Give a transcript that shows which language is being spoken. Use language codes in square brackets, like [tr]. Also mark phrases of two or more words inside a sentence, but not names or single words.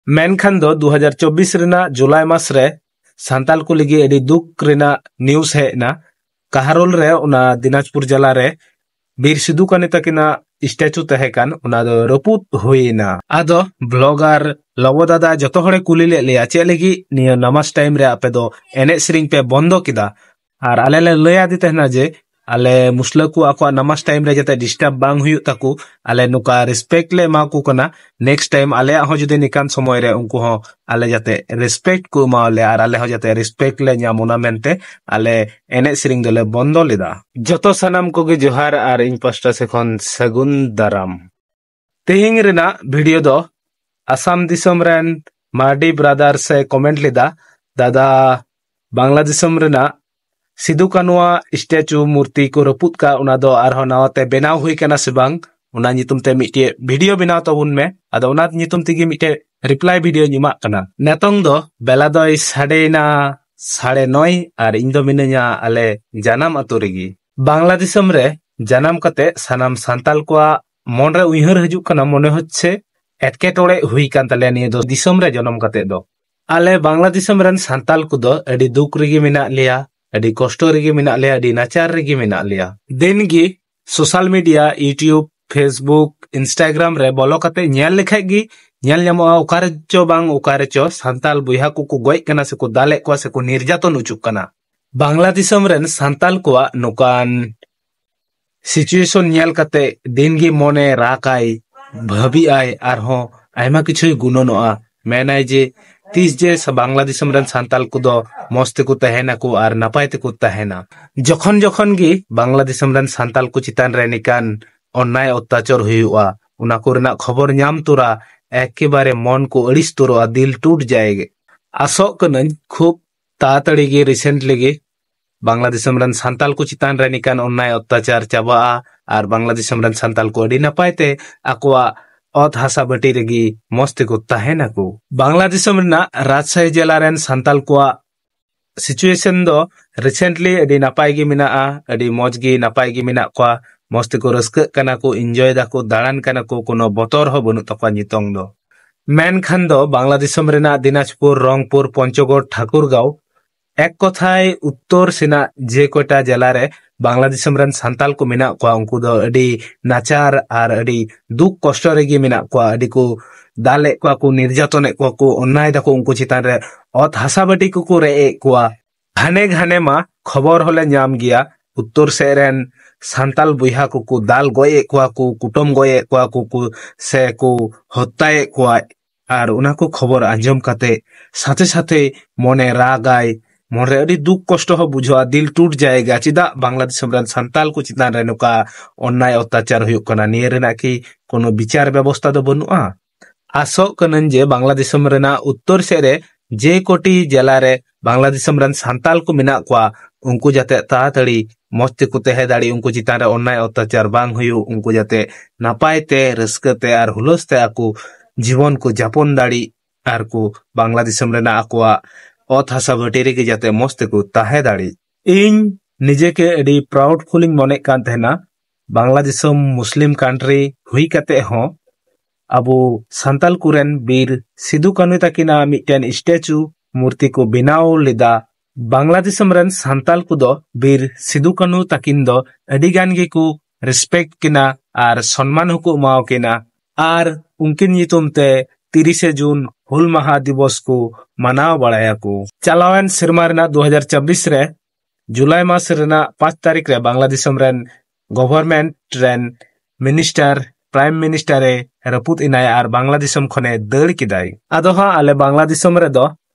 [sat] मेनखान दो 2024 रेना जुलाई मास रे सांताल को लगी एडी दुख रेना न्यूज है ना काहारोल रे उना दिनाजपुर जिला रे बीर सिदू कान्हू तकिना स्टैचू तहेकान उना दो रपुत हुईना आदो ब्लॉगर लवो दादा जतो हड़े कुली ले लिया चे लगी निया नमाज टाइम रे आपे दो एने सिरिंग पे बंदो किदा आर आले ले लया दी तहना जे आले मुस्ला को आको नमाज टाइम रे जते डिस्टर्ब बांग हुयु ताकू आले नुका रिस्पेक्ट ले मा को कना [en] next time [sat] आले हो जदि निकान समय रे उनको हो आले जते रिस्पेक्ट को माले आर आले हो जते रिस्पेक्ट ले ᱧᱟᱢᱚᱱᱟ मेनते आले एने सिरिंग दले बंदो लेदा जतो सनाम को गे जोहार आर इन पास्टा से खन सगुन दाराम तेहिंग रेना वीडियो दो आसाम दिसम रेन मार्डी ब्रदर से कमेंट लेदा दादा बांग्लादेशम रेना सिदू कानुआ स्टैचू मूर्ति को रपुत का उना दो आरहो नावते बेनाव हुई कना से बांग उना नितुम ते मिटे वीडियो बनाव तबुन में आदो उना नितुम तिगी मिटे रिप्लाई वीडियो निमा कना नेतोंग दो बेला दो साडेना 9:30 आर इन दो मिनया आले जानम अतु रेगी बांग्लादेशम रे जानम कते सनाम सांताल को मन रे उइहर हजु कना [bn] মনে হচ্ছে [sat] एटकेटोड़े हुई कान तले निये दो दिसम रे जन्म कते दो आले बांग्लादेशम रेन सांताल को दो एडी दुख रेगी मिना लिया अडी कष्ट रेगी मिना लिया अडी नाचार रेगी मिना लिया दिन गी [en] social media [sat] यूट्यूब फेसबुक इंस्टाग्राम रे बोलो कते ñel लेखाय गी ñel ᱧᱟᱢᱚᱜᱼᱟ ओकारे चो बांग ओकारे चो सांताल बुया को गoj कना से को दाले को से को निर्यातन उचुक कना बांग्लादेशम रेन सांताल को नुकान सिचुएशन ñel कते दिन गी मोने राकाय भाबी आय आरहो आयमा किछु गुननोआ मेनाय जे तीस जे बांग्लादेशम रेन सांताल को दो मस्ते को तहेना को आर नपायते को तहेना जखन जखन गी बांग्लादेशम रेन सांताल को चितान रे निकान अन्याय अत्याचार हुआ उना को रेना खबर ᱧᱟᱢ तुरा एकेबारे मन को अड़िस तुरा [hi] दिल टूट जाएगे [sat] आसो कनन खूब तातड़ी गे रिसेंटली गे बांग्लादेशम रेन सांताल को चितान रे निकान अन्याय अत्याचार चाबा आर बांग्लादेशम रेन सांताल को अड़ी नपायते आकोआ अत हासा बटी रेगी मस्ते को तहेना को बांग्लादेशम रेना राजशाही जिला रेन सांताल को सिचुएशन दो रिसेंटली अडी नापाय गी मिना अडी मौज गी नापाय गी मिना को मस्ते को रस्क कना को एंजॉय दा को दाड़ान कना को कोनो बतर हो बनु तको नितोंग दो मेन खान दो बांग्लादेशम रेना दिनाजपुर रंगपुर पंचगढ़ ठाकुरगांव एक कथाय उत्तर सेना जे कोटा जिला रे बांग्लादेशम रेन सांताल को मिना को उनको दो अडी नाचार आर अडी दुख कष्ट रेगी मिना को अडी को दाले को निर्यातन को अन्याय दाको उनको चितान रे अत हासा बटी को रे को घाने घाने मा खबर होले ᱧᱟᱢ गिया उत्तर सेरेन सांताल बुया को दाल गोये को कुटुम गोये को से को हत्याए को आर उना को खबर आंजम काते [bn] সাথে সাথে [sat] मने रागाय मोरे अड़ी दुख कष्ट हो बुझा [hi] दिल टूट जाएगा [sat] चिदा बांग्लादेशम रेन सांताल को चितान रे नुका अन्याय अत्याचार हुयुक कना निये रेना की कोनो विचार व्यवस्था दो बनुआ आसो कनन जे बांग्लादेशम रेना उत्तर से रे जे कोटी जिला रे बांग्लादेशम रेन सांताल को मिना को उनको जाते तातड़ी मस्ते को तहे दाड़ी उनको चितान रे अन्याय अत्याचार बांग हुयु उनको जाते नापायते रस्कते आर हुलसते आकु जीवन को जापन दाड़ी आर को बांग्लादेशम रेना आकुआ अत हासा भटेरे के जाते मस्ते को ताहे दाड़ी इन निजे के एडी [en] proud feeling [sat] मने कान तहना बांग्लादेशम [en] Muslim country [sat] हुई कते हो अबो सांताल कुरेन बीर सिदू कान्हू तकिना मिटन स्टैचू मूर्ति को बनाव लेदा बांग्लादेशम रेन सांताल को दो बीर सिदू कान्हू तकिन दो अडी गान गे को रिस्पेक्ट किना आर सम्मान को माव किना आर उनकिन नितुम ते 30 जून हुल महा दिवस को मनाव बड़ाया को चलावन सिरमा रेना 2024 रे जुलाई मास रेना 5 तारीख रे बांग्लादेशम रेन गवर्नमेंट रेन मिनिस्टर [en] prime minister [sat] रपुत इनाय आर बांग्लादेशम खने दड़ किदाय आदो हा आले बांग्लादेशम रे दो